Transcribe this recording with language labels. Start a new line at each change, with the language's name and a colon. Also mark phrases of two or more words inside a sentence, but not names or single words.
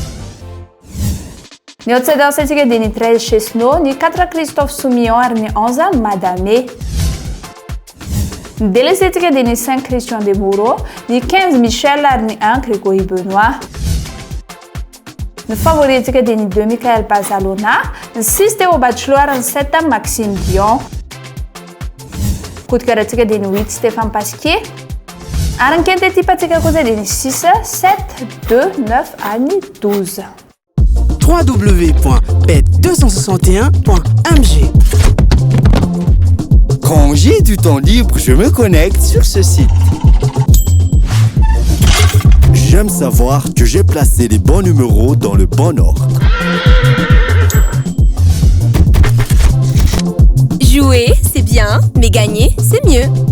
Malagasy: Ny outsiders tsika dia ny 13 Chesneau, ny 4 Christophe Soumillon ary ny 11 Madame. Ny délaissé tsika dia ny 5 Christian Demoureau, ny 15 Michel ary ny 1 Grégory Benoît. Ny favori tsika dia ny 2 Michael Bazalona, ny 6 Théo Bachelot ary ny 7 Maxime Dion.
French: Coup de cœur
Malagasy: tsika dia ny 8 Stéphane Pasquier. Ary ny
French: quinte type
Malagasy: tsika kosa dia ny 6 7 2 9 ary ny 12.
French: www.bet261.mg. Quand j'ai du temps libre, je me connecte sur ce site. J'aime savoir que j'ai placé les bons numéros dans le bon ordre. Jouer, c'est bien, mais gagner, c'est mieux.